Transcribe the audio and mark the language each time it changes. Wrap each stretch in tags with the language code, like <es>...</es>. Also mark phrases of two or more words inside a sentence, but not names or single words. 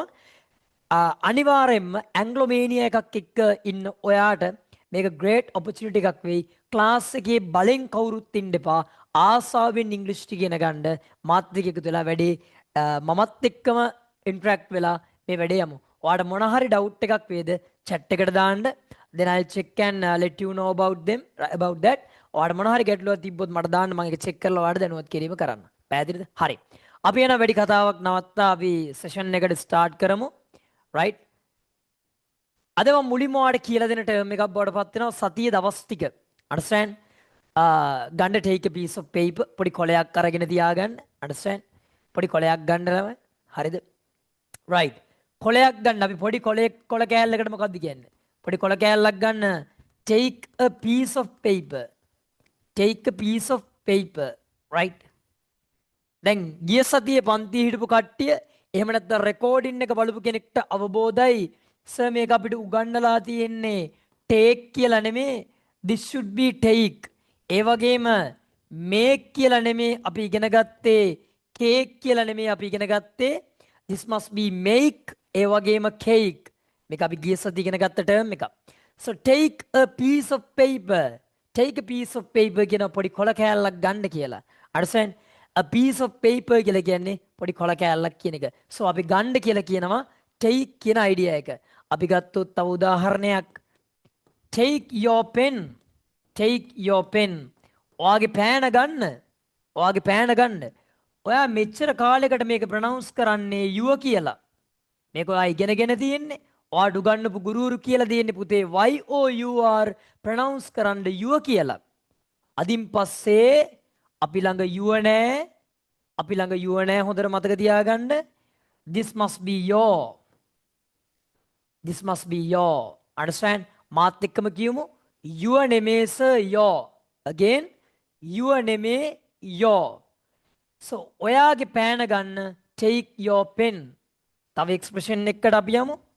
<si>අනිවාර්යෙන්ම ඇන්ග්ලෝමේනියා එකක් එක්ක ඉන්න ඔයාට මේක</si> <en>great opportunity</en> <si>එකක් වෙයි. ක්ලාස් එකේ බලෙන් කවුරුත් ඉන්න එපා. ආසාවෙන් ඉංග්‍රීසි ඉගෙන ගන්න මාත් එක්ක එකතු වෙලා වැඩේ මමත් එක්කම ඉන්ටරැක්ට් වෙලා මේ වැඩේ යමු. ඔයාට මොන හරි ඩවුට් එකක් වේද chat එකට දාන්න.</si> <en>then I'll check and let you know about that.</en> <si>ඔයාට මොන හරි ගැටලුවක් තිබ්බොත් මට දාන්න මම ඒක check කරලා ඔයාට දැනුවත් කිරීම කරන්න. පැහැදිලිද? හරි. අපි යන වැඩි කතාවක් නවත්තා අපි session එකට start කරමු. right? අද මම මුලින්ම ඔයාලට කියලා දෙන ටර්ම් එකක් බවට පත් වෙනවා සතිය දවස් ටික.</si> <en>understand? ගන්න take a piece of paper</en> <si>පොඩි කොලයක් අරගෙන තියාගන්න.</si> <en>understand?</en> <si>පොඩි කොලයක් ගන්න ළමයි. හරිද? right. කොලයක් ගන්න අපි පොඩි කොල කෑල්ලකට මොකක්ද කියන්නේ? පොඩි කොල කෑල්ලක් ගන්න</si> <en>take a piece of paper. take a piece of paper. right?</en> <si>දැන් ගිය සතියේ පන්ති හිටපු කට්ටිය එහෙම නැත්නම් රෙකෝඩින් එක බලපු කෙනෙක්ට අවබෝධයි සර් මේක අපිට උගන්වලා තියෙන්නේ take කියලා නෙමේ</si> <en>this should be take.</en> <si>ඒ වගේම make කියලා නෙමේ අපි ඉගෙන ගත්තේ cake කියලා නෙමේ අපි ඉගෙන ගත්තේ</si> <en>this must be make.</en> <si>ඒ වගේම cake. මේක අපි ගිය සතියේ ඉගෙන ගත්ත ටර්ම් එක.</si> <en>so take a piece of paper. take a piece of paper</en> <si>කියන පොඩි කොල කෑල්ලක් ගන්න කියලා.</si> <en>understand? a piece of paper</en> <si>කියලා කියන්නේ පොඩි කොල කෑල්ලක් කියන එක. so අපි ගන්න කියලා කියනවා take කියන idea එක. අපි ගත්තොත් තව උදාහරණයක්</si> <en>take your pen. take your pen.</en> <si>ඔයාගේ පෑන ගන්න. ඔයාගේ පෑන ගන්න. ඔයා මෙච්චර කාලයකට මේක ප්‍රොනවුන්ස් කරන්නේ you කියලා. මේක ඔයා ඉගෙනගෙන තියෙන්නේ. ඔයාට උගන්වපු ගුරුවරු කියලා දෙන්නේ පුතේ YOUR ප්‍රොනවුන්ස් කරන්න you කියලා. අදින් පස්සේ අපි ළඟ you නැහැ. අපි ළඟ you නැහැ හොඳට මතක තියාගන්න.</si> <en>this must be your. this must be your. understand?</en> <si>මාත් එක්කම කියමු your නෙමේ sir your.</si> <en>again your නෙමේ your.</en> <si>so ඔයාගේ පෑන ගන්න</si> <en>take your pen.</en> <si>තව එක්ස්ප්‍රෙෂන් එකකට අපි යමු.</si>